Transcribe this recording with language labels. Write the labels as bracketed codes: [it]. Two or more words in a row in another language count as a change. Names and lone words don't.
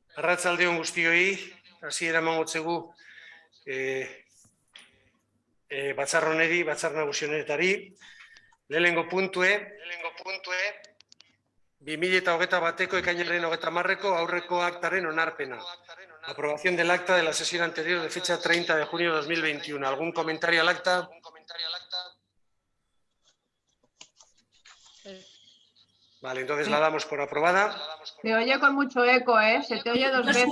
[eu] Arratsaldeon guztioi, hasiera emango dugu batzar honeri, batzar nagusi honetari. Lehenengo puntue, 2021ko ekainaren 30ko aurreko aktaren onarpena. [es] Aprobación del acta de la sesión anterior de fecha 30 de junio de 2021. ¿Algún comentario al acta? Vale, entonces la damos por aprobada. Se oye con mucho eco, ¿eh? Se te oye dos veces.